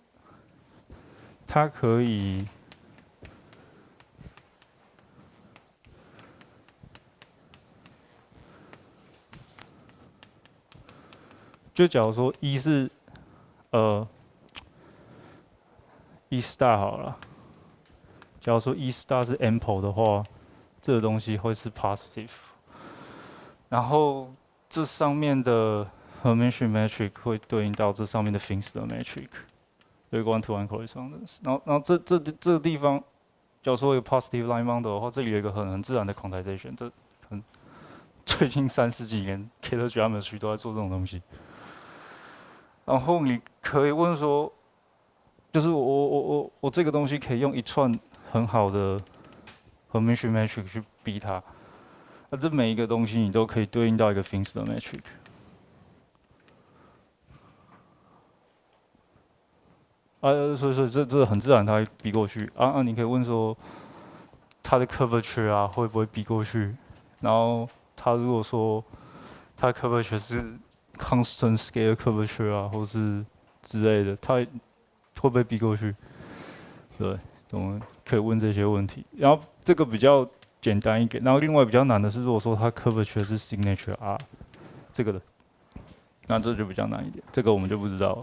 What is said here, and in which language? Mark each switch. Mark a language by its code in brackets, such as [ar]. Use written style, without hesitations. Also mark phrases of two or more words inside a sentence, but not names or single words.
[zh] 可以就假如说一是 [en] E star [zh] 好了，假如说 [en] E star [zh] 是 ample 的话，这个东西会是 positive。然后这上面的 [en] Hermitian matrix [zh] 会对应到这上面的 [en] Finsler matrix， [zh] 有一个 [en] one-to-one correspondence。 [zh] 然后这个地方，假如说有 [en] positive line bundle [zh] 的话，这里有一个很自然的 quantization。这很最近30几年 [en] Cater geometry [zh] 都在做这种东西。然后你可以问说，就是我这个东西可以用一串很好的 [en] Hermitian matrix [zh] 去逼它。那这每一个东西你都可以对应到一个 [en] Finsler matrix。 [zh] 所以这很自然，它会逼过去。你可以问说，它的 curvature 啊会不会逼过去？然后它如果说它的 curvature 是 [en] constant scale curvature [zh] 啊，或是之类的，它会不会逼过去？对，我们可以问这些问题。然后这个比较简单一点，然后另外比较难的是，如果说它 curvature 是 [en] signature R [zh] 这个的，那这就比较难一点，这个我们就不知道了。